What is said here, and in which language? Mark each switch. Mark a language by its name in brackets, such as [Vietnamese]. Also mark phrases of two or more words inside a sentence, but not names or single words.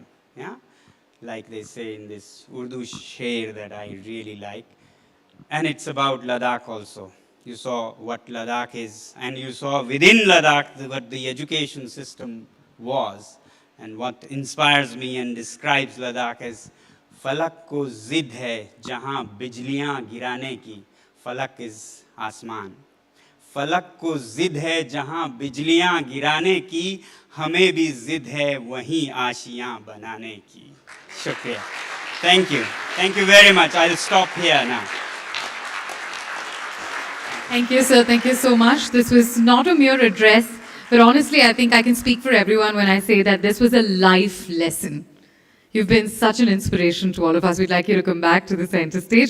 [English] Yeah, like they say in this Urdu sher that I really like. And it's about Ladakh also. You saw what Ladakh is, and you saw within Ladakh what the education system was. And what inspires me and describes Ladakh as [Urdu] فلک کو ضد ہے جہاں بجلیاں گرانے کی, [English] falak is asman. [Urdu] فلک کو ضد ہے جہاں بجلیاں گرانے کی، ہمیں بھی ضد ہے وہیں آشیاں بنانے کی. शुक्रिया. [English] Thank you very much. I'll stop here now. Thank you, sir. Thank you so much. This was not a mere address, But honestly, I think I can speak for everyone when I say that this was a life lesson. You've been such an inspiration to all of us. We'd like you to come back to the center stage.